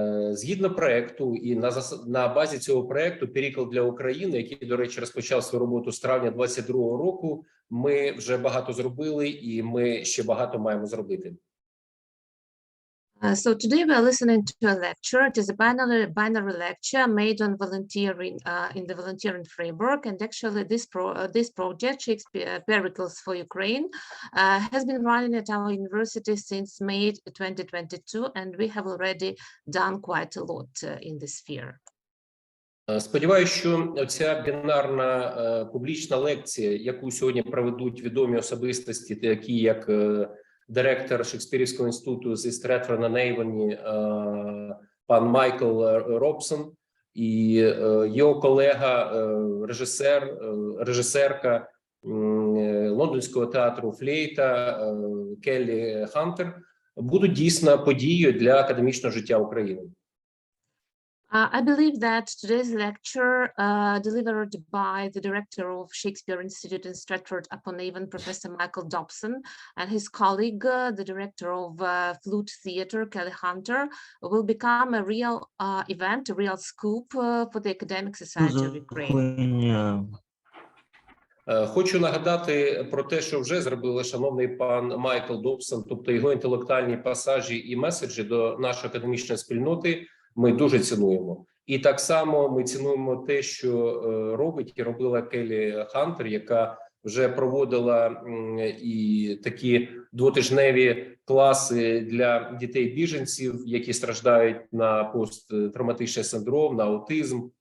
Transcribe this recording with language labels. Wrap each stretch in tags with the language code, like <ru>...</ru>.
<uk>Згідно проекту і на базі цього проекту «Перікл для України», який, до речі, розпочав свою роботу з травня 2022 року, ми вже багато зробили і ми ще багато маємо зробити.</uk> <en>So today we are listening to a lecture. It is a binary lecture made on volunteering in the volunteering framework, and actually this project, Perikl for Ukraine, has been running at our university since May 2022, and we have already done quite a lot in this sphere.</en> <uk>Сподіваюся, що ця бінарна публічна лекція, яку сьогодні проведуть відомі особистості, такі як директор Шекспірівського інституту зі Стретфорд-на-Ейвоні пан Майкл Добсон і його колега, режисерка лондонського театру Flute Келлі Хантер, будуть дійсно подією для академічного життя України.</uk> <en>I believe that today's lecture delivered by the director of Shakespeare Institute in Stretford-upon-Avon, Professor Майкла Добсон, and his colleague, the director of Flute Theatre, Kelly Hanther, will become a real event, a real scoop for the academic society of Ukraine.</en> <uk>Хочу нагадати про те, що вже зробили шановний пан Майкл Добсон, тобто його інтелектуальні пасажі і меседжі до нашої академічної спільноти ми дуже цінуємо. І так само ми цінуємо те, що робить і робила Келлі Хантер, яка вже проводила і такі двотижневі класи для дітей-біженців, які страждають на посттравматичний синдром, на аутизм.</uk>